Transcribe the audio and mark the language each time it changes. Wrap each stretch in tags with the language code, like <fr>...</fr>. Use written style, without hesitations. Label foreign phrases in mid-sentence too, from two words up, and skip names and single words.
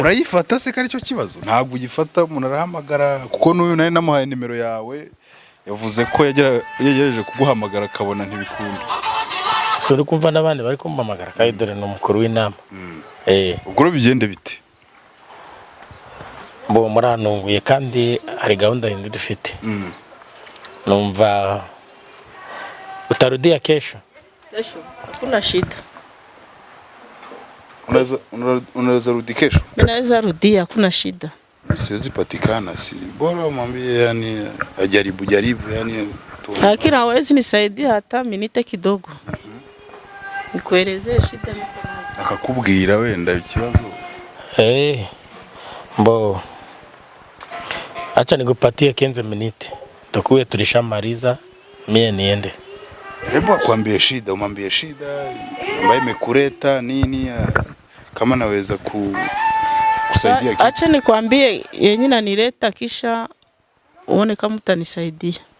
<rw>urayifata se kari cyo kibazo ntabwo ugifata umuntu arahamagara kuko n'uyu nawe namuhaye nimero yawe yavuze ko yagerageje kuguhamagara akabona ntibikunda so uri kumva n'abandi bari kumpamagara kandi dore no mukuru w'inama ubwo bigende bite mbo muranunguye kandi hari gahunda yindi dufite numva</rw> <sw>utarudia kesho Hakuna shida. Unaweza rudi kesho? Naweza rudia, hakuna shida. Siwezi patikana, si bora mwambie yani ajaribu yani lakini hawezi nisaidia hata minite kidogo. Nikuelezee shida niko nayo.</sw> <rw>Akakubwira wenda ikibazo.</rw> <sw>Mbo acha nikupatie 15 minute tukuwe tulishamaliza mie niende. Hebu akwambie shida, umwambie shida ambaye imekuleta nini kama naweza kusaidia kitu. Acha nikwambie yenye nanileta kisha uone kama utanisaidia.</sw>